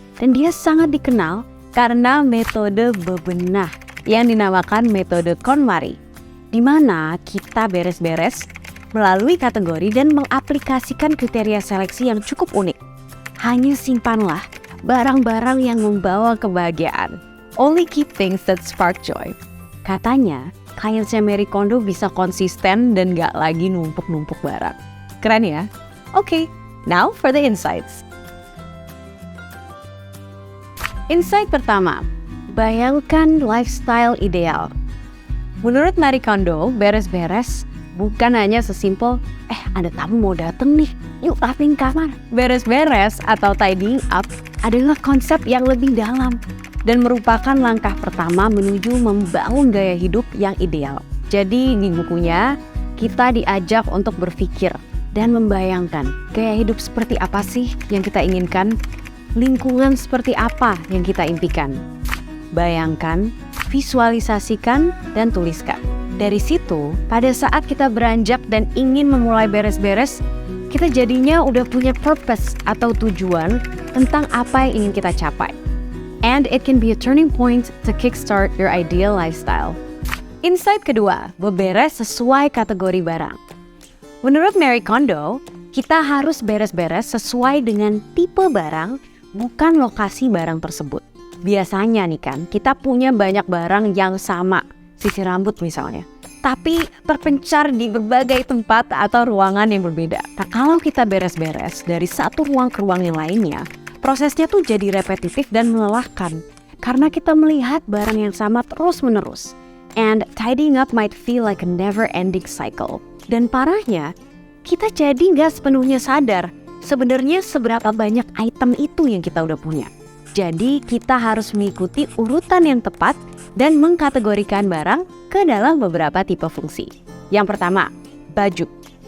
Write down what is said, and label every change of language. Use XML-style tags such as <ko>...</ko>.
<id>Dan dia sangat dikenal karena metode bebenah yang dinamakan metode KonMari, di mana kita beres-beres melalui kategori dan mengaplikasikan kriteria seleksi yang cukup unik. Hanya simpanlah barang-barang yang membawa kebahagiaan.</id> <en>Only keep things that spark joy.</en> <id>Katanya, kliennya Marie Kondo bisa konsisten dan gak lagi numpuk-numpuk barang. Keren ya?</id> <en>Oke, now for the insights.</en> <id>Insight pertama, bayangkan lifestyle ideal. Menurut Marie Kondo, beres-beres bukan hanya sesimpel, ada tamu mau dateng nih, yuk rapiin kamar. Beres-beres atau tidying up adalah konsep yang lebih dalam dan merupakan langkah pertama menuju membangun gaya hidup yang ideal. Jadi di bukunya, kita diajak untuk berpikir dan membayangkan gaya hidup seperti apa sih yang kita inginkan, lingkungan seperti apa yang kita impikan. Bayangkan, visualisasikan, dan tuliskan. Dari situ, pada saat kita beranjak dan ingin memulai beres-beres, kita jadinya udah punya purpose atau tujuan tentang apa yang ingin kita capai.</id> <en>And it can be a turning point to kickstart your ideal lifestyle.</en> <id>Insight kedua, beberes sesuai kategori barang. Menurut Marie Kondo, kita harus beres-beres sesuai dengan tipe barang, bukan lokasi barang tersebut. Biasanya nih kan, kita punya banyak barang yang sama, sisir rambut misalnya, tapi terpencar di berbagai tempat atau ruangan yang berbeda. Nah, kalau kita beres-beres dari satu ruang ke ruang yang lainnya, prosesnya tuh jadi repetitif dan melelahkan, karena kita melihat barang yang sama terus-menerus.</id> <en>And tidying up might feel like a never-ending cycle.</en> <id>Dan parahnya, kita jadi nggak sepenuhnya sadar sebenarnya seberapa banyak item itu yang kita udah punya. Jadi kita harus mengikuti urutan yang tepat dan mengkategorikan barang ke dalam beberapa tipe fungsi. Yang pertama, baju.</id>